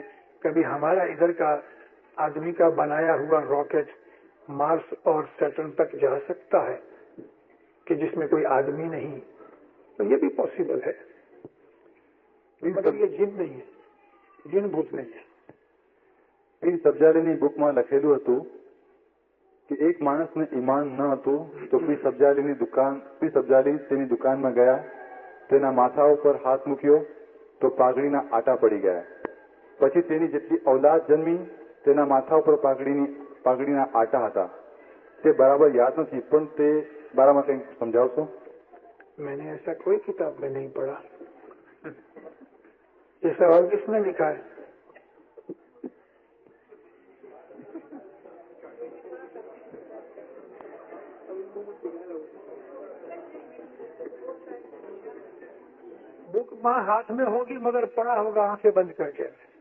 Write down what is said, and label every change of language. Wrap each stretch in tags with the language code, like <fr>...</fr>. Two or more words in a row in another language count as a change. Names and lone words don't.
<ur>کبھی ہمارا ادھر کا آدمی کا بنایا ہوا راکٹ مارس اور سیٹرن تک جا سکتا ہے کہ جس میں کوئی آدمی نہیں. تو یہ بھی پاسبل ہے. مطلب یہ جن نہیں ہے، جن بھوت نہیں ہے.</ur> <gu>એ સબજાલીની બુકમાં લખેલું હતું કે એક માણસને ઈમાન ન હતું તો સબજાલી તેની દુકાનમાં ગયા, તેના માથા ઉપર હાથ મૂક્યો તો પાઘડીના આટા પડી ગયા. પછી તેની જેટલી ઔલાદ જન્મી તેના માથા ઉપર પાઘડીના આટા હતા. તે બરાબર યાદ નથી, પણ તે બારામાં કંઈક સમજાવશો?</gu> <ur>میں نے ایسا کوئی کتاب میں نہیں پڑھا. یہ سوال کس نے لکھا ہے؟ بک ماں ہاتھ میں ہوگی مگر پڑا ہوگا آنکھیں بند کر کے.</ur>